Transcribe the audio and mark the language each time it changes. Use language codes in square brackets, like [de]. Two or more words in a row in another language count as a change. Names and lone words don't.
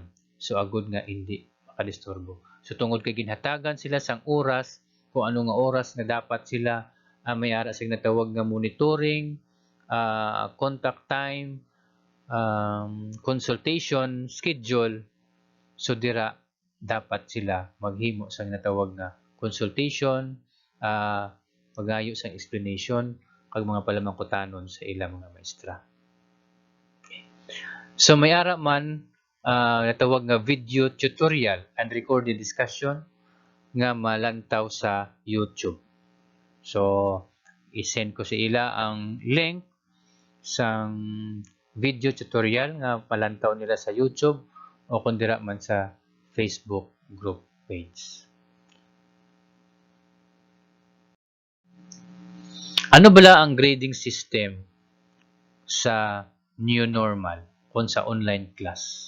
[hil] So, agud nga hindi makadisturbo. So, tungod kay ginhatagan sila sang oras, kung ano nga oras nga dapat sila may ara sa natawag nga monitoring, [en] contact time, consultation schedule, [hil] so dira dapat sila maghimo sa natawag nga consultation, magayo sa explanation kag mga palamangkutanon sa ilang mga maestra. So may ara man natawag nga [en] video tutorial and recorded discussion [hil] nga malantaw sa YouTube. So i-send ko sa ila ang link sang [en] video tutorial [hil] nga malantaw nila sa YouTube o kung dira man sa Facebook group page. Ano bala ang [en] grading system [hil] sa [en] new normal [hil] kung sa [en] online class?